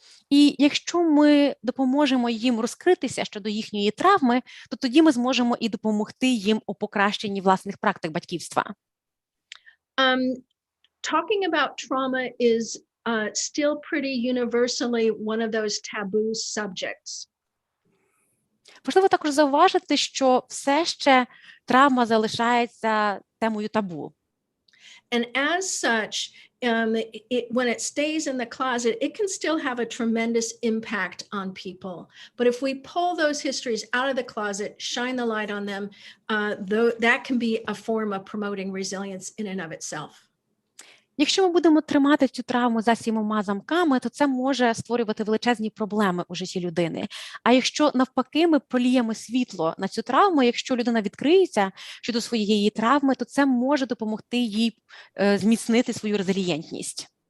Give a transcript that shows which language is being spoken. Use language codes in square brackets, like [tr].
[uk] І якщо ми допоможемо їм розкритися щодо їхньої травми, то тоді ми зможемо і допомогти їм у покращенні власних практик батьківства. [en] Talking about trauma is still pretty universally one of those taboo subjects. [uk] Важливо також зауважити, що все ще травма залишається темою табу. [en] And as such, when it stays in the closet, it can still have a tremendous impact on people. But if we pull those histories out of the closet, shine the light on them, that can be a form of promoting resilience in and of itself. [uk] Якщо ми будемо тримати цю травму за 7 замками, то це може створювати величезні проблеми у житті людини. А якщо навпаки ми проліємо світло на цю травму, якщо людина відкриється щодо своєї травми, то це може допомогти їй зміцнити свою резилієнтність.